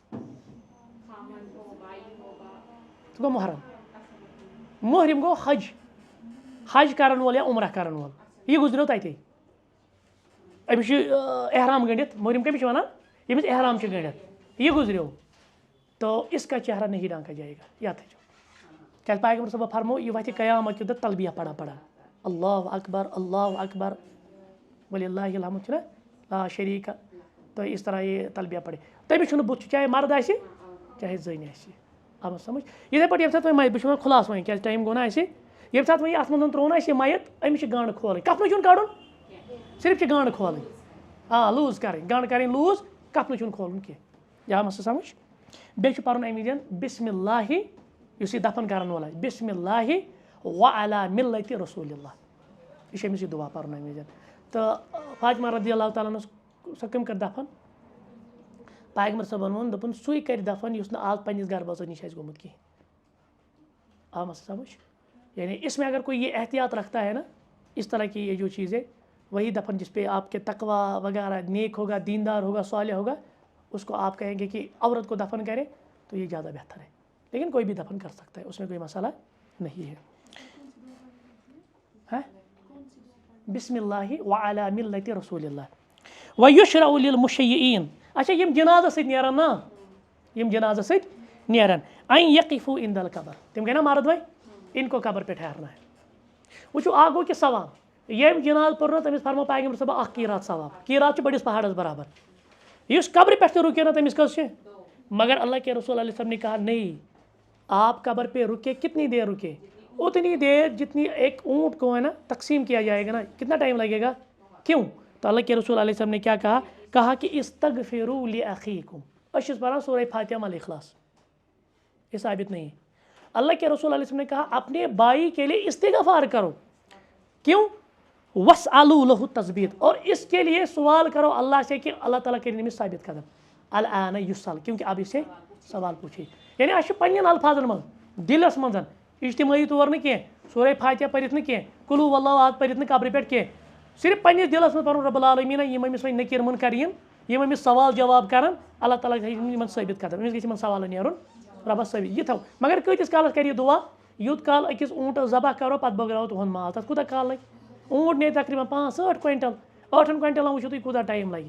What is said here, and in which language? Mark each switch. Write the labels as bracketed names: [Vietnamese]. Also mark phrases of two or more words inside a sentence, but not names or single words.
[Kashmiri] سُہ گوٚو محرم مُحرِم گوٚو حج کَرَن وول یا عمرہ کَرَن وول یہِ گُزریو تَتے أمِس چھُ احرام گٔنڈِتھ مُحرِم کٔمِس چھِ وَنان ییٚمِس احرام چھِ گٔنڈِتھ یہِ گُزریو [Urdu] تو اس کا چہرہ نہیں ڈھانکا جائے گا [Kashmiri] یاد تھٲیزیو کیٛازِ پیغمبر صٲبن فرمو یہِ وَتھِ قیامت کہِ دۄہ تلبیہ پڑا [Arabic] اللہ اکبر وللہ الحمد [Kashmiri] چھُنہ لا شریٖک [Urdu] تو اس طرح یہ تلبیہ پڑے [Kashmiri] تٔمِس چھُنہٕ بُتھ چاہے مرد آسہِ چاہے زٔنۍ آسہِ آو سمجھ یِتھَے پٲٹھۍ ییٚمہِ ساتہٕ وۄنۍ بہٕ چھُس وَنان خُلاصہٕ وۄنۍ کیٛازِ ٹایم گوٚو نہ اَسہِ ییٚمہِ ساتہٕ وۄنۍ اَتھ منٛز ترٛوو نہ اَسہِ یہِ میت أمِس چھِ گانٛڈٕ کھولٕنۍ کَپنہٕ چھُنہٕ کَڑُن صرف چھِ گانٛڈٕ کھولٕنۍ لوٗز کَرٕنۍ گانٛڈٕ کَرٕنۍ لوٗز کَپنہٕ چھُنہٕ کھولُن کینٛہہ یا مسہٕ سمجھ بیٚیہِ چھُ پَرُن اَمہِ وِزٮ۪ن بِسمِ اللہِ یُس یہِ دَفن کَرَن وول آسہِ [Arabic] بِسمِ اللہِ وعلی مِلَّتِ رسوٗلِ اللہ [Kashmiri] یہِ چھِ أمِس یہِ دُعا پَرُن اَمہِ وِزٮ۪ن تہٕ فاطمہ رضی اللہ تعالیٰ ہَنَس سۄ کٔمۍ کٔر دَفن پیغمبر صٲبن ووٚن دوٚپُن سُے کَرِ دَفن یُس نہٕ آز پنٛنِس گرٕ بٲژَس نِش آسہِ گوٚمُت کِہیٖنۍ آو مسہٕ سمجھ [Urdu] یعنی اس میں اگر کوئی یہ احتیاط رکھتا ہے نا اس طرح کی یہ جو چیزیں، وہی دفن جس پہ آپ کے تقوی وغیرہ نیک ہوگا، دیندار ہوگا، صالح ہوگا، اس کو آپ کہیں گے کہ عورت کو دفن کرے تو یہ زیادہ بہتر ہے. لیکن کوئی بھی دفن کر سکتا ہے، اس میں کوئی مسئلہ نہیں ہے. [Arabic] بسم اللہ وعلی ملت رسول اللہ ویشرع للمشیعین. [Kashmiri] اچھا یم جنازہ سۭتۍ نیران نا، یم جنازہ سۭتۍ نیران [Arabic] ان یقفوا عند القبر، [Urdu] تم گئے نا مرد بھائی، ان کو قبر پہ ٹھہرنا ہے. [Kashmiri] وچھو اکھ گوٚو کہِ ثواب، یم جناز پوٚر نا تٔمِس فرمو پیغمبر صٲبن اکھ قیرات ثواب، قیرات چھُ بٔڑِس پہاڑس برابر. یُس قبرِ پٮ۪ٹھ تہِ رُکے نا تٔمِس کٔژ چھِ، [Urdu] مگر اللہ کے رسول علیہ وسلم نے کہا نہیں، آپ قبر پہ رکے کتنی دیر رکے، اتنی دیر جتنی ایک اونٹ کو ہے نا تقسیم کیا جائے گا نا، کتنا ٹائم لگے گا. کیوں؟ تو اللہ کے رسول علیہ وسلم نے کیا کہا کہ [Arabic] استغفروا لاخیکم. [Kashmiri] أسۍ چھِ پران سورہ فاتحہ مل اخلاص، [Urdu] یہ ثابت نہیں ہے. اللہ کے رسول علیہ وسلم نے کہا اپنے بھائی کے لیے استغفار کرو. کیوں؟ [Arabic] وَاسْأَلُوا لَهُ التَّثْبِيتَ، [Urdu] اور اس کے لیے سوال کرو اللہ سے کہ اللہ تعالیٰ [Kashmiri] کرے نمس ثابت قدم. [Arabic] الآن یُسأل، [Urdu] کیونکہ اب اسے سوال پوچھے. [Kashmiri] یعنی اس پنن الفاظن من دلس من اجتماعی طور نہ کی سورہ فاتحہ پرت نہ کی [Arabic] قل هو اللہ احد [Kashmiri] پرت نہ قبر پہ کی صرف پنس دلس من پرن [Arabic] رب العالمین [Kashmiri] یم امس وۄنۍ نکیر منکر ین یم امس سوال جواب کرن اللہ تعالیٰ یمن ثابت قدم، امس گژھِ یمن سوال نیرن ربس ثابت. یہ تھو مگر کۭتِس کالس کر یہ دعا، یوت کال أکِس اونٹس ذبح کرو پتہٕ بٲگراو تُہُنٛد مال، تتھ کوٗتاہ کال لگہِ. اونٹ نیرِ تقریباً 65 کوینٹل، 8 کوینٹلن وٕچھو تُہۍ کوٗتاہ ٹایم لگہِ.